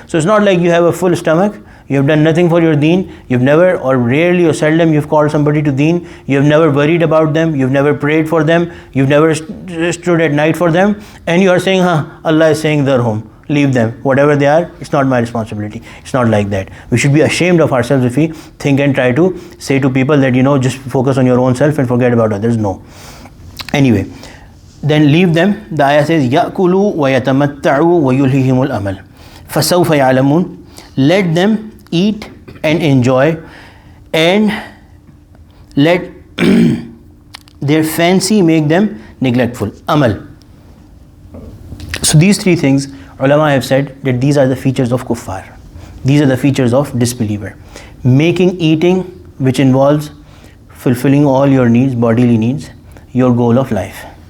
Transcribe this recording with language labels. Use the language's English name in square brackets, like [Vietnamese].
[English] So it's not like you have a full stomach, you have done nothing for your deen, you've never, or rarely or seldom you've called somebody to deen, you have never worried about them, you've never prayed for them, you've never stood at night for them, and you are saying, Allah is saying, Dharhum, leave them, whatever they are, it's not my responsibility. It's not like that. We should be ashamed of ourselves if we think and try to say to people that, just focus on your own self and forget about others. No. Anyway, then leave them. The ayah says, [Arabic] يَأْكُلُوا وَيَتَمَتَّعُوا وَيُلْهِهِمُ الْأَمَلُ فَسَوْفَ يَعْلَمُونَ. [English] Let them eat and enjoy, and let their fancy make them neglectful. Amal. So these three things, ulama have said that these are the features of kuffar. These are the features of disbeliever. Making eating, which involves fulfilling all your needs, bodily needs, your goal of life.